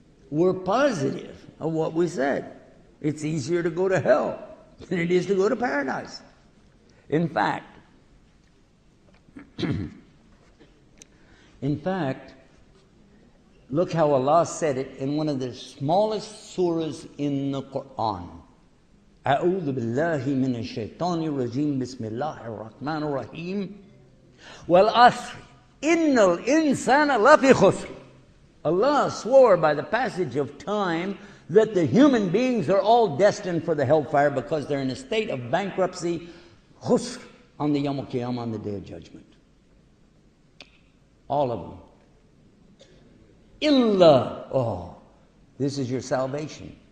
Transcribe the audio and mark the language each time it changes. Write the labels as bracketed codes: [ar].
[en] We're positive of what we said. It's easier to go to hell than it is to go to paradise. In fact, look how Allah said it in one of the smallest surahs in the Quran. [ar] أعوذ بالله من الشيطان الرجيم بسم الله الرحمن الرحيم والعصر إن الإنسان لفي خسر. [en] Allah swore by the passage of time that the human beings are all destined for the hellfire because they're in a state of bankruptcy, khusr, on the Yawm al-Qiyamah, on the Day of Judgment. All of them. Illa, this is your salvation.